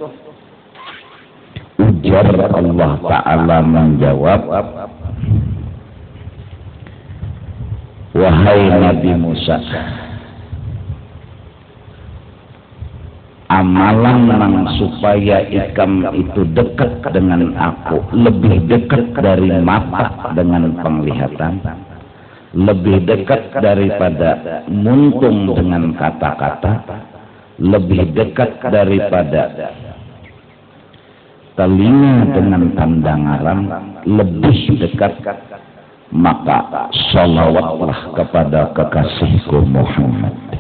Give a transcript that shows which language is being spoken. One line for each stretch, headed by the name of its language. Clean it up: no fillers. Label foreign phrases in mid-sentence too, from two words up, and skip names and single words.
Banjar: Ujar Allah Ta'ala menjawab, wahai Nabi Musa, amalan nang supaya ikam itu dekat dengan aku, lebih dekat dari mata dengan penglihatan, lebih dekat daripada muntung dengan kata-kata, lebih dekat daripada telinga dengan pandangaran, lebih dekat, maka salawatlah kepada kekasihku Muhammad.